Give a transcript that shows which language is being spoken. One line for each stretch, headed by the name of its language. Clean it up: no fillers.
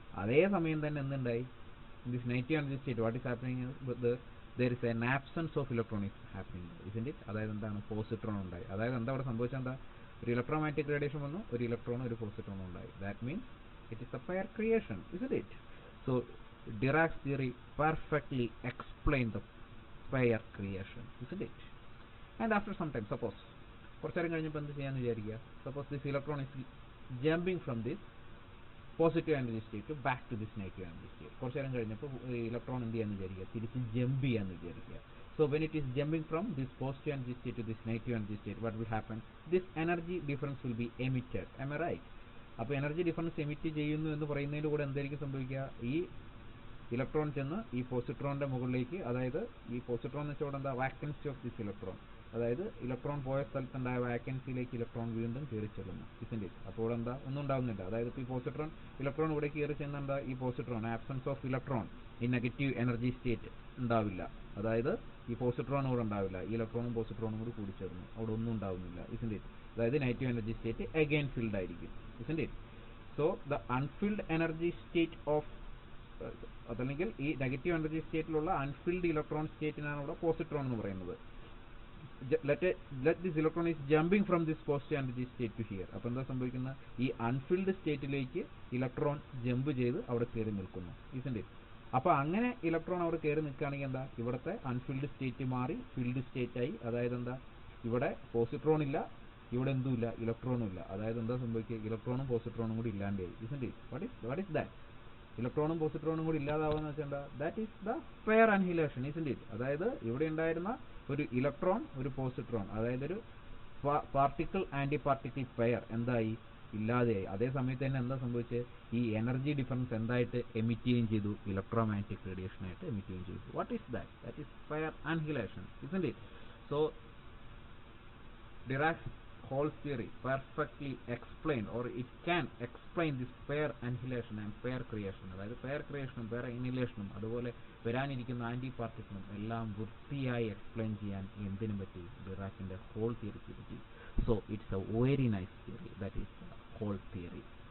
Malayalam: അതേ സമയം തന്നെ എന്തുണ്ടായി,
English: This negative energy state what is happening, there is an absence of electron is happening, isn't it.
Malayalam: അതായത് എന്താണ്, പോസിട്രോൺ ഉണ്ടായി. അതായത് എന്താ അവിടെ സംഭവിച്ചത്, എന്താ, ഒരു ഇലക്ട്രോമാഗ്നറ്റിക് റേഡിയേഷൻ വന്നു, ഒരു ഇലക്ട്രോണും ഒരു പോസിട്രോണും ഉണ്ടായി.
English: That means it is a pair creation, isn't it. So Dirac's theory perfectly explained the pair creation, isn't it? And after some time, suppose
Malayalam: കുറച്ചു നേരം കഴിഞ്ഞപ്പോൾ എന്ത് ചെയ്യാന്ന് വിചാരിക്കുക,
English: Suppose this electron is jumping from this positive energy state back to this negative energy state.
Malayalam: കുറച്ചു നേരം കഴിഞ്ഞപ്പോൾ electron എന്ത് ചെയ്യാന്ന് വിചാരിക്കുക, തിരിച്ച് ജമ്പ് ചെയ്യാന്ന് വിചാരിക്കുക.
English: So when it is jumping from this positive energy state to this negative energy state, what will happen, this energy difference will be emitted, am I right?
Malayalam: അപ്പോൾ എനർജി ഡിഫറൻസ് എമിറ്റ് ചെയ്യുന്നു എന്ന് പറയുന്നതിൻ്റെ കൂടെ എന്തായിരിക്കും സംഭവിക്കുക, ഈ ഇലക്ട്രോൺ ചെന്ന് ഈ പോസിട്രോണിൻ്റെ മുകളിലേക്ക്, അതായത് ഈ പോസിട്രോൺ എന്ന് വെച്ചാൽ ഇവിടെ എന്താ, വാക്കൻസി ഓഫ് ദിസ് ഇലക്ട്രോൺ, അതായത് ഇലക്ട്രോൺ പോയ സ്ഥലത്തുണ്ടായ വാക്കൻസിയിലേക്ക് ഇലക്ട്രോൺ വീണ്ടും കയറി ചെല്ലുന്നു, ഇസ്ന്റ് ഇറ്റ്. അപ്പോൾ ഇവിടെ എന്താ, ഒന്നും ഉണ്ടാകുന്നില്ല. അതായത് ഇപ്പോൾ ഈ പോസിട്രോൺ ഇലക്ട്രോൺ ഇവിടെ കയറി ചെന്നെന്താ, ഈ പോസിട്രോൺ ആബ്സെൻസ് ഓഫ് ഇലക്ട്രോൺ ഈ നെഗറ്റീവ് എനർജി സ്റ്റേറ്റ് ഉണ്ടാവില്ല. അതായത് ഈ പോസിട്രോൺ ഇവിടെ ഉണ്ടാവില്ല, ഈ ഇലക്ട്രോണും പോസിട്രോണും കൂടി കൂടിച്ചേർന്നു, അവിടെ ഒന്നും ഉണ്ടാവുന്നില്ല, ഇസ്ന്റ് ഇറ്റ്. അതായത് negative energy state again filled ആയിരിക്കും, ഇസ്ന്റ് it.
English: so the unfilled energy state of,
Malayalam: അതല്ലെങ്കിൽ ഈ നെഗറ്റീവ് എനർജി സ്റ്റേറ്റിലുള്ള അൺഫിൽഡ് ഇലക്ട്രോൺ സ്റ്റേറ്റിനാണ് ഇവിടെ പോസിട്രോൺ എന്ന് പറയുന്നത്.
English: let this electron is jumping from this positive energy state to here.
Malayalam: അപ്പോൾ എന്താ സംഭവിക്കുന്നത്? ഈ അൺഫിൽഡ് സ്റ്റേറ്റിലേക്ക് ഇലക്ട്രോൺ ജമ്പ് ചെയ്ത് അവിടെ കയറി നിൽക്കുന്നു, isn't it? അപ്പോൾ അങ്ങനെ ഇലക്ട്രോൺ അവിടെ കയറി നിൽക്കുകയാണെങ്കിൽ എന്താ, ഇവിടുത്തെ അൺഫിൽഡ് സ്റ്റേറ്റ് മാറി ഫിൽഡ് സ്റ്റേറ്റ് ആയി. അതായത് എന്താ, ഇവിടെ പോസിട്രോൺ ഇല്ല, ഇവിടെ എന്തുമില്ല, ഇലക്ട്രോണും ഇല്ല. അതായത് എന്താ സംഭവിക്കുക, ഇലക്ട്രോണും പോസിട്രോണും കൂടി ഇല്ലാണ്ടായി, isn't it?
English: What is that?
Malayalam: ഇലക്ട്രോണും പോസിട്രോണും കൂടി ഇല്ലാതാവുക വെച്ചാൽ എന്താ,
English: That is the pair annihilation, isn't it?
Malayalam: അതായത് ഇവിടെ ഉണ്ടായിരുന്ന ഒരു ഇലക്ട്രോൺ ഒരു പോസിട്രോൺ, അതായത് ഒരു പാർട്ടിക്കിൾ ആന്റി പാർട്ടിക്കിൾ പെയർ എന്തായി, ഇല്ലാതെയായി. അതേ സമയത്ത് തന്നെ എന്താ സംഭവിച്ചത്, ഈ എനർജി ഡിഫറൻസ് എന്തായിട്ട് എമിറ്റ് ചെയ്യുകയും ചെയ്തു, ഇലക്ട്രോമാഗ്നറ്റിക് റേഡിയേഷൻ ആയിട്ട് എമിറ്റ് ചെയ്യുകയും ചെയ്തു.
English: What is that? That is pair annihilation, isn't it? So Dirac's Hall theory perfectly explained, or it can explain this pair annihilation and pair creation.
Malayalam: അതായത് പെയർ ക്രിയേഷനും പെയർ അനിഹിലേഷനും അതുപോലെ വരാനിരിക്കുന്ന anti പാർട്ടിക്കിളും എല്ലാം വൃത്തിയായി എക്സ്പ്ലെയിൻ ചെയ്യാൻ എന്തിനും പറ്റി, ഡിറാക്കിന്റെ ഹോൾ തിയറിക്ക് പറ്റി.
English: So it's a very nice theory, that is Hall theory.